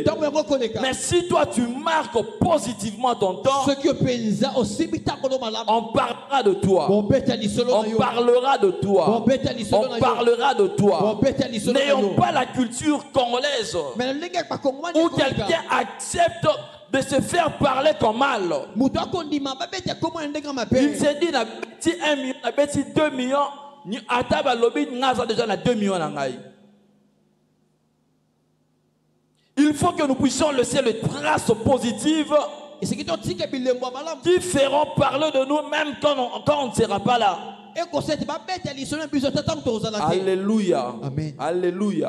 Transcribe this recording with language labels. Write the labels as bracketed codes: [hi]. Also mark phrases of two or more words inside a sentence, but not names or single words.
[fr] Mais si toi tu marques positivement ton temps, on parlera de toi. On parlera de toi. On parlera de toi. N'ayons pas la culture congolaise où quelqu'un accepte de se faire parler comme mal. Il s'est dit, [ln] na beti 1 million, na beti 2 millions, ni ataba lobby ngaza déjà na 2 millions na ngai. [fr] Il faut que nous puissions laisser les traces positives qui feront parler de nous même quand on ne sera pas là. Alléluia. Amen. Alléluia.